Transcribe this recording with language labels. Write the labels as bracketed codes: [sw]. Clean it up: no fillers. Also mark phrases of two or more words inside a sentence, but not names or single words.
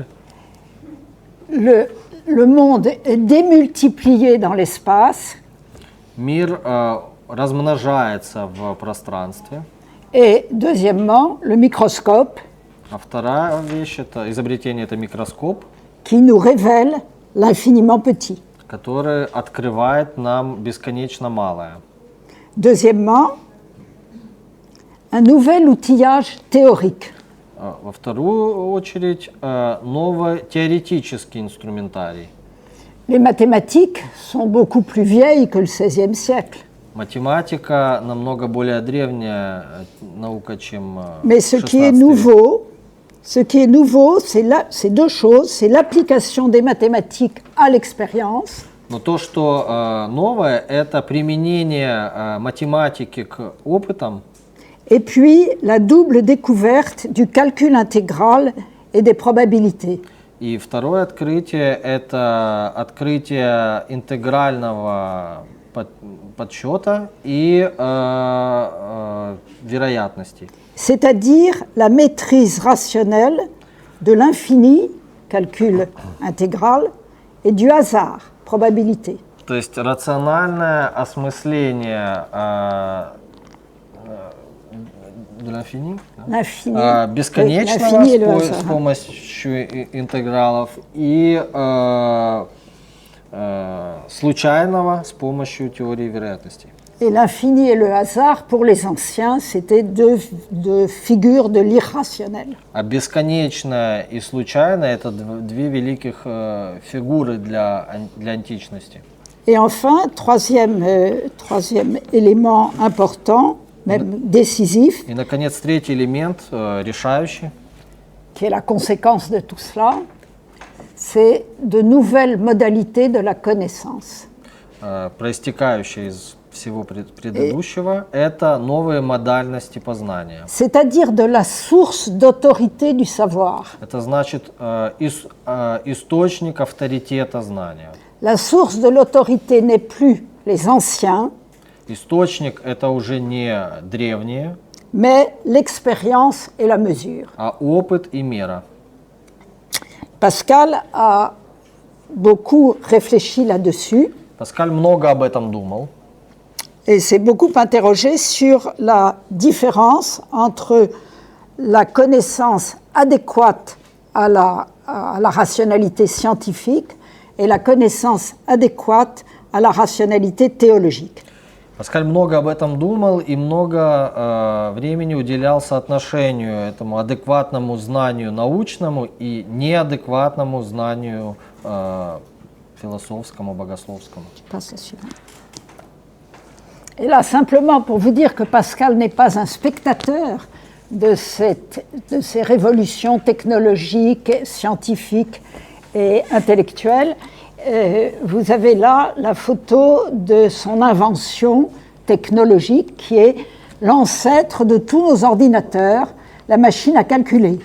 [fr] Le monde est démultiplié dans l'espace. [ru] Мир размножается в пространстве. [fr] Et deuxièmement, le microscope. [ru] А вторая вещь – это изобретение, это микроскоп, [fr] qui nous révèle l'infiniment petit. [ru] который открывает нам бесконечно малое. [fr] Deuxièmement, un nouvel outillage théorique. [ru] Во вторую очередь, новый теоретический инструментарий. [fr] Les mathématiques sont beaucoup plus vieilles que le XVIe siècle. [ru] Математика намного более древняя наука, чем [fr] Mais ce qui est nouveau, c'est 2 choses. C'est l'application des mathématiques à l'expérience. [ru] Но то, что новое, это применение математики к опытам. [fr] Et puis la double découverte du calcul intégral et des probabilités. [ru] И второе открытие – это открытие интегрального подсчета и вероятностей. [fr] C'est-à-dire la maîtrise rationnelle de l'infini, calcul intégral, et du hasard, probabilité. [ru] То есть рациональное осмысление [fr] de l'infini, [ru] бесконечного с помощью интегралов и случайного с помощью теории вероятностей. [fr] Et l'infini et le hasard, pour les anciens, c'était 2 figures de l'irrationnel. [ru] А бесконечное и случайное – это 2 великих фигуры для античности. [fr] Et enfin, troisième élément important, même décisif, [ru] И, наконец, третий элемент, решающий, [fr] qui est la conséquence de tout cela, c'est de nouvelles modalités de la connaissance. [ru] проистекающий из всего предыдущего, это новые модальности познания. [fr] C'est-à-dire de la source d'autorité du savoir. [ru] Это значит источник авторитета знания. [fr] La source de l'autorité n'est plus les anciens, [ru] Источник – это уже не древние, [fr] mais l'expérience et la mesure. [ru] а опыт и мера. [fr] Pascal a beaucoup réfléchi là-dessus [ru] Паскаль много об этом думал [fr] et s'est beaucoup interrogé sur la différence entre la connaissance adéquate à la rationalité scientifique et la connaissance adéquate à la rationalité théologique. [ru] Паскаль много об этом думал и много времени уделял соотношению этому адекватному знанию научному и неадекватному знанию философскому, богословскому. [fr] Et là, simplement pour vous dire que Pascal n'est pas un spectateur de ces révolutions technologiques, scientifiques et intellectuelles, vous avez là la photo de son invention technologique qui est l'ancêtre de tous nos ordinateurs, la machine à calculer.